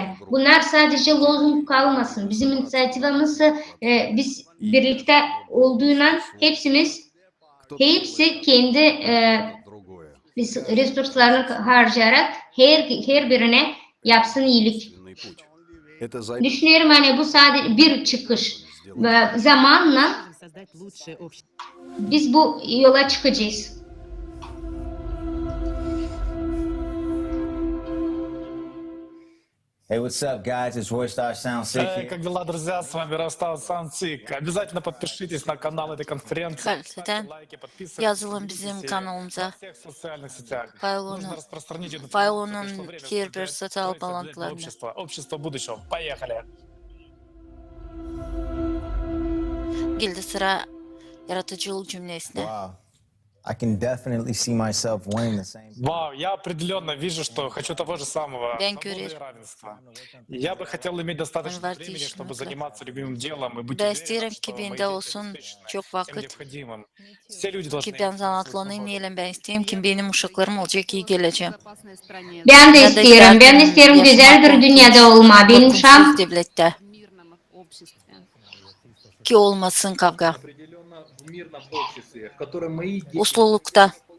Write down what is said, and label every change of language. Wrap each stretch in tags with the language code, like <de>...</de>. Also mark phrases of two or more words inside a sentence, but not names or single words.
<gag>Bunlar sadece lozung kalmasın. Bizim inisiyatifimiz biz birlikte olduğundan hepsi kendi resurslarını harcayarak her birine yapsın iyilik. Düşünüyorum hani bu sadece bir çıkış. Zamanla biz bu yola çıkacağız.</gag> <en>Hey, what's up, guys? It's Roystar Soundseek here.</en> <ru>Как дела, друзья? С вами Ростав Soundseek. Обязательно подпишитесь на канал этой конференции.</ru> <gag>Yazılın bizim kanalımıza.</gag> <ru>Всех социальных сетях.</ru> <gag>Faylonu,</gag> <ru>Нужно распространить эту</ru> <gag>faylonun</gag> <ru>информацию,</ru> <gag>her bir</gag> <ru>что</ru> <gag>sosyal</gag> <ru>время</ru> <gag>bağlantılarını.</gag> <ru>общество будущего. Поехали.</ru> <gag>Geldi sıra yaratıcılık cümlesine.</gag> <en>Wow. I can definitely see myself wanting the same.</en> <ru>Вау, я определенно вижу, что хочу того же самого.</ru> <gag>Ben</gag> <ru>Свободы и</ru> <gag>görür.</gag> <ru>равенства. Я бы хотел иметь достаточно</ru> <gag>Var</gag> <ru>времени, чтобы</ru> <gag>değişmekle.</gag> <ru>заниматься любимым делом и быть</ru> <gag>Ben</gag> <ru>уверенным,</ru> <gag>isterim</gag> <ru>что</ru> <gag>ki</gag> <ru>мои</ru> <gag>bende</gag> <ru>действия</ru> <gag>olsun</gag> <ru>обеспечены</ru> <gag>çok</gag> <ru>всем</ru> <gag>vakit.</gag> <ru>необходимым. Все люди должны</ru> <gag>Ki ben zanatlanayım neyle ben isteyeyim ki benim uşaklarım olacak iyi geleceğim. Ben de isterim. Ben isterim güzel bir dünyada olma. Benim uşağım devlette. Ki olmasın kavga. Uslulukta.</gag>